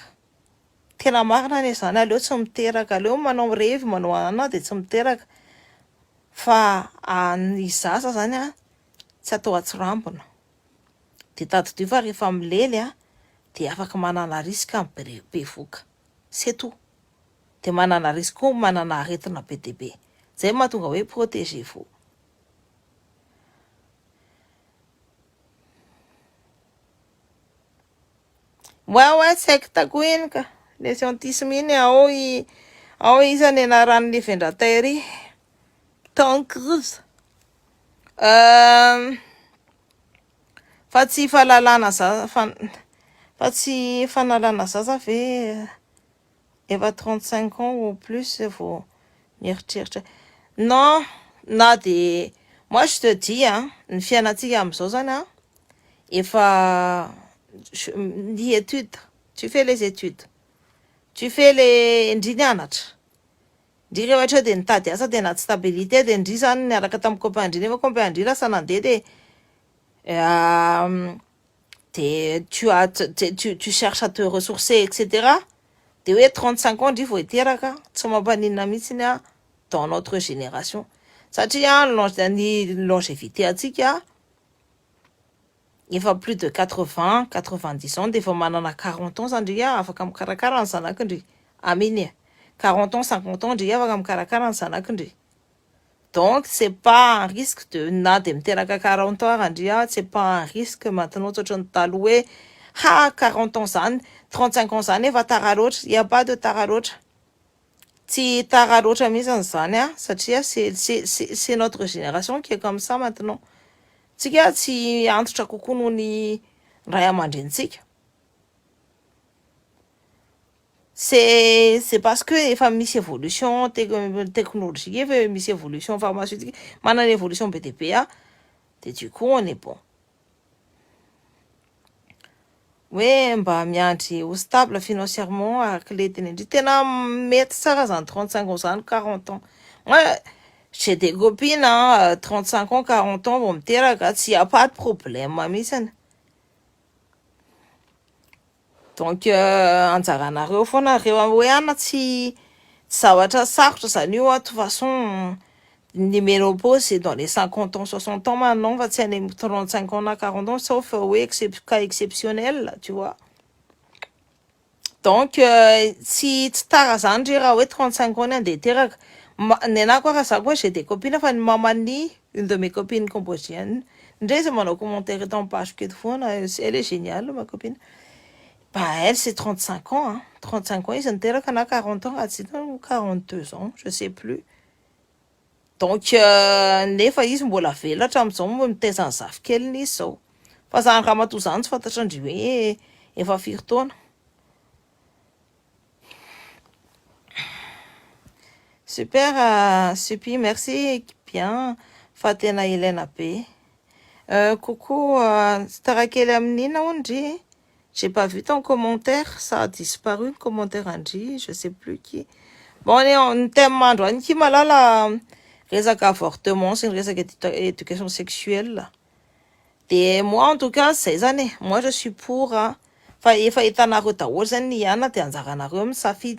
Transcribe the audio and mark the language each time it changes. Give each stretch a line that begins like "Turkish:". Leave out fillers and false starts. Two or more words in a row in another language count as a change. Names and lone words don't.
Malagasy: Tena marina ny zany, aleo tsy miteraka, aleo manao revy manao anana dia tsy miteraka. Fa ny zaza zany tsy atao atsirambina. Dia tadidio fa rehefa milely dia afaka manana risika be voka.
French: C'est tout.
Malagasy: Dia manana risika koa manana aretina be dia be. Zay mahatonga hoe protégez-vous.
French: Ouais, secte
Malagasy: iny ka.
French: Le scientisme
Malagasy: iny ao izany anaran'le Vendratairy Tom Cruise. Fa tsy fahalalana zaza fa tsy fanalana zaza ve efa 35
French: ans ou plus
Malagasy: vao mieritreritra. Non, na dia
French: moi je te dis
Malagasy: ny fiainantsika amin'izao zany efa ny étude,
French: tu fais les études, tu fais les
Malagasy: ndry nianatra ndry rehefa ohatra dia nitady asa dia anaty stabilité dia ndry zany niaraka tamin'ny copain ndry nefa copain ndry lasa nandeha dia
French: tu cherches à te ressourcer etc.
Malagasy: Dia hoe 35 ans ndry vao hiteraka tsy mampaninona mihitsy
French: dans notre génération
Malagasy: satria ny longévité antsika efa
French: plus de 80-90 ans
Malagasy: dia efa manana 40 ans ndry afaka mikarakara ny zanakindry. Aminy 40 ans 50 ans ndry afaka mikarakara ny zanakindry.
French: Donc c'est pas un risque de
Malagasy: na dia miteraka 40 ans ndry
French: c'est pas un risque maintenant
Malagasy: tsotra ny taloha hoe 40 ans zany 35 ans zany efa tara loatra.
French: Il y a pas de
Malagasy: tara loatra. Tsy tara loatra mihitsy zany satria
French: c'est notre génération qui est comme ça maintenant.
Malagasy: Tsika tsy antitra kokoa noho ny ray aman-drenitsika.
French: c'est parce que
Malagasy: efa misy
French: évolution technologique
Malagasy: efa misy
French: évolution pharmaceutique
Malagasy: manana évolution be dia be de
French: du coup on est bon.
Malagasy: Hoe mba miandry ho
French: stable financièrement
Malagasy: araka-le indri tena mety tsara zany 35 ans zany 40 ans.
French: Moi j'ai des copines 35 ans 40 ans
Malagasy: vao miteraka tsy
French: y a pas de problème mihitsiny.
Malagasy: Donc anjaranareo foanareo hoe ana tsy zavatra sarotra zany io
French: de toute façon
Malagasy: ny ménopause
French: c'est dans les 50 ans 60 ans maintenant
Malagasy: fa tsy any 35 ans na 40 ans sauf hoe
French: cas exceptionnel tu vois.
Malagasy: Donc tsy tara zany ndre raha hoe 35 ans ny andeha teraka. Ny anahy koa raha za koa
French: j'ai des copines
Malagasy: fa ny mamany
French: une de mes copines cambodgiennes
Malagasy: ndre izy manao commentaire eto amin'ny page eto foana
French: elle est géniale ma copine. Bah elle c'est 35 ans hein. 35 ans
Malagasy: izy niteraka na
French: 40 ans
Malagasy: raha tsy
French: 42 ans je sais plus.
Malagasy: Donc nefa izy mbola velatra am'izao mitaiza ny zafikeliny izy zao. Fa zany raha matoa zany tsy fantatra ndry hoe efa firy taona. Super Supi,
French: merci bien
Malagasy: fa tena ilaina be. Coucou Starakely amin'ina ondry.
French: J'ai pas vu ton commentaire, ça a disparu le commentaire Andri, je sais plus qui. Bon, on est en thème androany qui
Malagasy: malala resaka
French: avortement, c'est une resaka éducation sexuelle. Et moi en tout cas, ces années, moi je suis pour
Malagasy: fa efa hitanareo daholo zany ny ihana de anjaranareo misafidy.